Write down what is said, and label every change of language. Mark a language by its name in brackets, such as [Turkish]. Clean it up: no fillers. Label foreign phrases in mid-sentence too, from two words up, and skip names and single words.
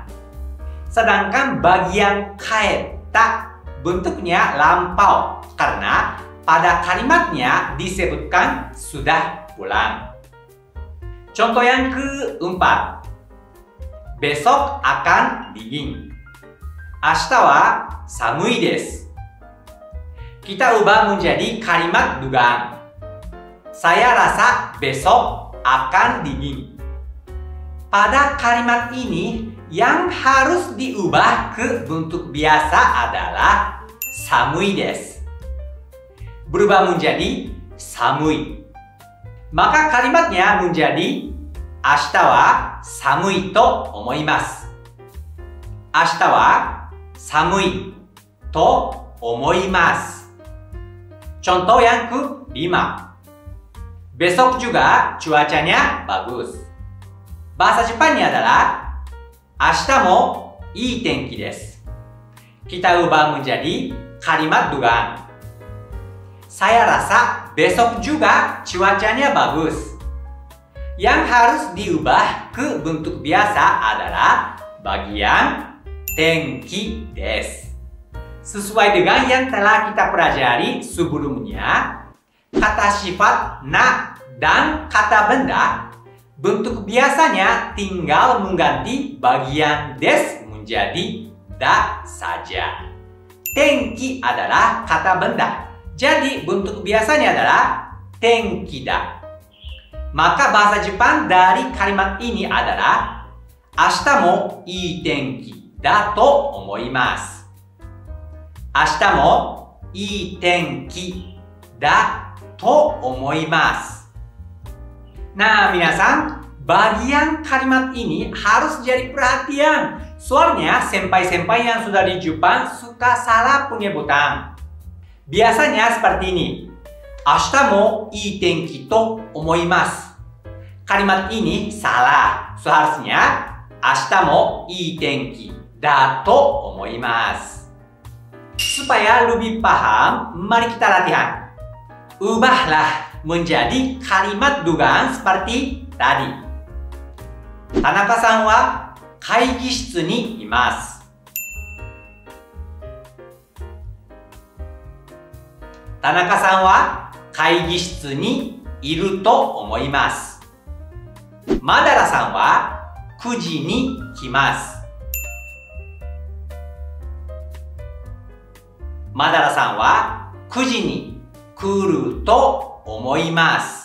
[Indonesian] Sedangkan bagian kaeta bentuknya lampau karena pada kalimatnya disebutkan sudah pulang. Contoh yang keempat. Besok akan dingin. [Japanese] 明日は寒いです. [Indonesian] Kita ubah menjadi kalimat dugaan. Saya rasa besok akan dingin. Pada kalimat ini, yang harus diubah ke bentuk biasa adalah [Japanese] 寒いです. [Indonesian] Berubah menjadi samui. Maka kalimatnya menjadi [Japanese] 明日は寒いと思います. 明日は寒いと思います. [Indonesian] Contoh yang kelima. Besok juga cuacanya bagus. Bahasa Jepannya adalah [Japanese] 明日もいい天気です. [Indonesian] Kita ubah menjadi kalimat dugaan. Saya rasa besok juga cuacanya bagus. Yang harus diubah ke bentuk biasa adalah bagian [Japanese] 天気です. [Indonesian] Sesuai dengan yang telah kita pelajari sebelumnya, kata sifat na dan kata benda, bentuk biasanya tinggal mengganti bagian des menjadi da saja. Tenki adalah kata benda, jadi bentuk biasanya adalah [Japanese] 天気だ. [Indonesian] Maka bahasa Jepang dari kalimat ini adalah [Japanese] 明日もいい天気だと思います. 明日もいい天気だと思います. [Indonesian] Nah, minasan, bagian kalimat ini harus jadi perhatian. Soalnya senpai-senpai yang sudah di Jepang suka salah penyebutan. Biasanya seperti ini. [Japanese] 明日もいい天気と思います. [Indonesian] Kalimat ini salah. Seharusnya [Japanese] 明日もいい天気だと思います. [Indonesian] Supaya lebih paham, mari kita latihan. Ubahlah menjadi kalimat dugaan seperti tadi. [Japanese] 田中さんは会議室にいます. 田中さんは会議室にいると思います. マダラさんは9時に来ます。マダラさんは9時に来ると思います。